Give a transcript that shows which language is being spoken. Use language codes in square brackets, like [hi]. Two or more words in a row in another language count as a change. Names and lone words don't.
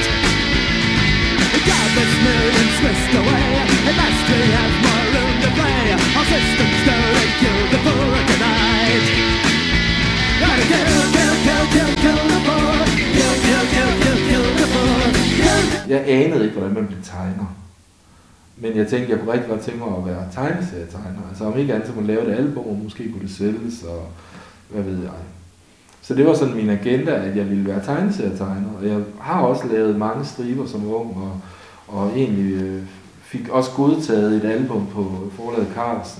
[en] Godless millions whisked away. At last we have more room to play. Our systems go and kill the poor tonight. Gotta kill the poor. Kill the poor. [da] Jeg anede ikke, hvordan man blev tegner. Men jeg tænkte, jeg kunne rigtig godt tænke mig at være tegneserietegner. Altså om ikke andet, så man lave et album, måske kunne det sælges, og hvad ved jeg. Så det var sådan min agenda, at jeg ville være tegneserietegner. Og jeg har også lavet mange striber som ung, og egentlig fik også godtaget et album på forlaget Carlsen.